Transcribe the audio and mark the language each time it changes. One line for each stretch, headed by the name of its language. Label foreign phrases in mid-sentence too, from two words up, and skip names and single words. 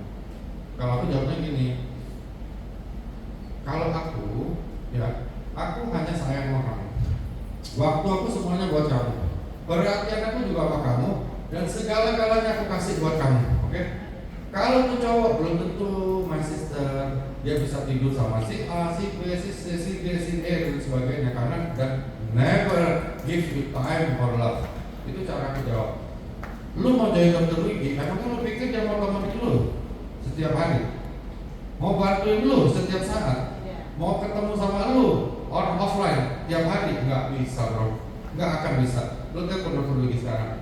Indonesian: Kalau aku jawabnya gini, kalau aku hanya sayang sama kamu. Waktu aku semuanya buat kamu. Perhatian aku juga sama kamu dan segala-galanya aku kasih buat kamu, oke? Kalau tuh cowok belum tentu
English: my sister,
Indonesian: dia bisa tidur sama si A, si B, si C, si D, si E dan sebagainya karena dan
English: never give you time for love.
Indonesian: Itu cara aku jawab. Lu mau jadi dokter Wigi, emang lu pikir dia mau temenin lu setiap hari? Mau bantuin lu setiap saat? Mau ketemu sama lu
English: on offline
Indonesian: tiap hari? Nggak bisa bro, nggak akan bisa. Lu telepon dokter Wigi sekarang.